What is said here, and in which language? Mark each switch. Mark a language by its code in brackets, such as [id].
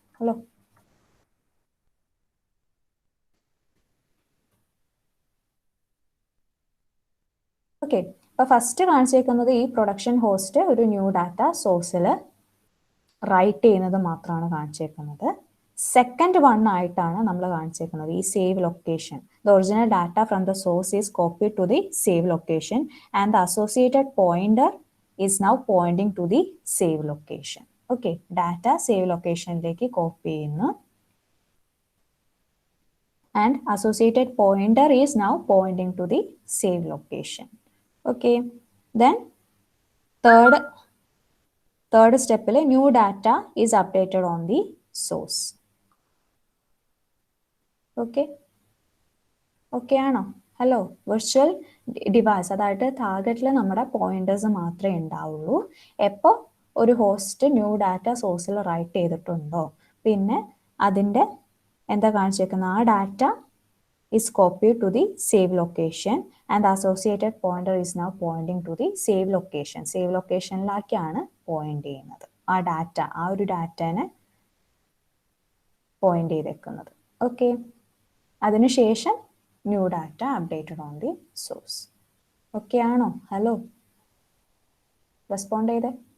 [ml] Hello, okay, അപ്പോൾ first കാണിച്ചേക്കുന്നത് ഈ production host ഒരു ന്യൂ ഡാറ്റ സോഴ്സിൽ റൈറ്റ് ചെയ്യുന്നത് മാത്രമാണ് കാണിച്ചേക്കുന്നത്. സെക്കൻഡ് വൺ ആയിട്ടാണ് നമ്മൾ കാണിച്ചേക്കുന്നത് ഈ save location. [en] The original data from the source is copy to the save location and the associated pointer is now pointing to the save location. Okay, [ml] data save ലൊക്കേഷനിലേക്ക് copy ചെയ്യുന്നു [en] and associated pointer is now pointing to the save location. Okay, then third step new data is updated on the source. [ml] Okay, okay ആണോ? Hello, virtual device അതായത് ടാർഗറ്റിൽ നമ്മുടെ pointers മാത്രമേ ഉണ്ടാവുള്ളൂ. എപ്പോൾ ഒരു host new data സോഴ്സിൽ right ചെയ്തിട്ടുണ്ടോ, പിന്നെ അതിൻ്റെ എന്താ കാണിച്ചേക്കുന്നത്, ആ data [en] is copied to the save location and the associated pointer is now pointing to the save location. [ml] Save locationലാക്കാണ് point ചെയ്യുന്നത്, ആ ഡാറ്റ, ആ ഒരു ഡാറ്റനെ പോയിന്റ് ചെയ്തേക്കുന്നത്. ഓക്കെ, അതിനുശേഷം [en] New data updated on the source. [ml] Okay ആണോ? ഹലോ, റെസ്പോണ്ട് ചെയ്തേ.